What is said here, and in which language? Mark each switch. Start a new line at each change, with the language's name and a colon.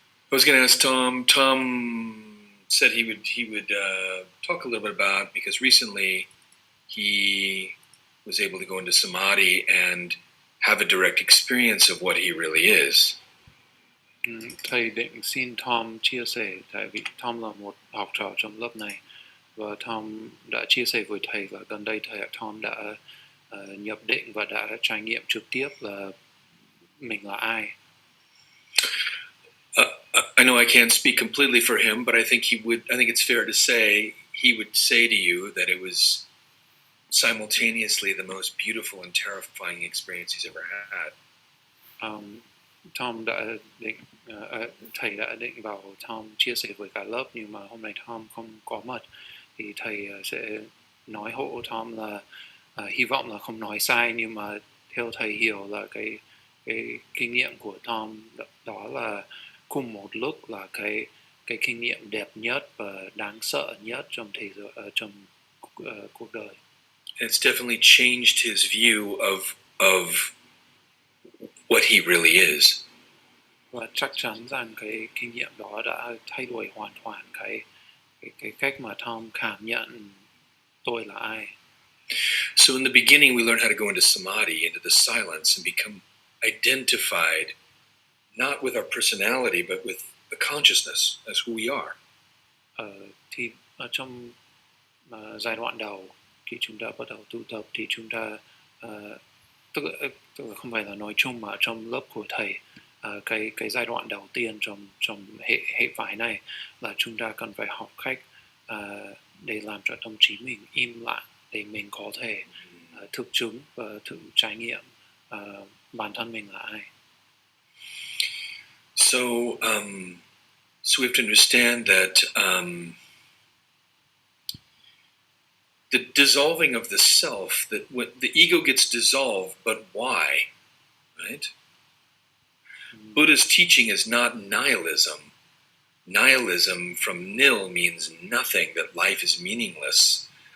English: I was going to ask Tom. Tom said he would talk a little bit about, because recently he was able to go into samadhi and have a direct experience of what he really is.
Vietnamese: Thầy định xin Tom chia sẻ, tại vì Tom là một học trò trong lớp này và Tom đã chia sẻ với thầy là gần đây Tom đã nhập định và đã trải nghiệm trực tiếp là mình là ai.
English: I know I can't speak completely for him, but I think it's fair to say he would say to you that it was simultaneously the most beautiful and terrifying experience he's ever had.
Vietnamese: Tom đã định, thầy đã định bảo Tom chia sẻ với cả lớp, nhưng mà hôm nay Tom không có mặt thì thầy sẽ nói hộ Tom là hy vọng là không nói sai, nhưng mà theo thầy hiểu là cái kinh nghiệm của Tom đó là cùng một lúc là cái kinh nghiệm đẹp nhất và đáng sợ nhất trong trong cuộc đời.
English: It's definitely changed his view of what he really is.
Vietnamese: Và chắc chắn rằng cái kinh nghiệm đó đã thay đổi hoàn toàn cái cách mà Tom cảm nhận tôi là ai.
English: So in the beginning, we learn how to go into samadhi, into the silence, and become identified not with our personality, but with the consciousness as who we are.
Vietnamese: Thì ở trong giai đoạn đầu khi chúng ta bắt đầu tu tập thì chúng ta tức là không phải là nói chung mà trong lớp của thầy, cái giai đoạn đầu tiên trong hệ phái này là chúng ta cần phải học cách để làm cho tâm trí mình im lặng để mình có thể thực chứng và thử trải nghiệm bản thân mình là ai.
English: So we have to understand that the dissolving of the self, that when the ego gets dissolved, but why, right? Buddha's teaching is not nihilism. Nihilism from nil means nothing, that life is meaningless.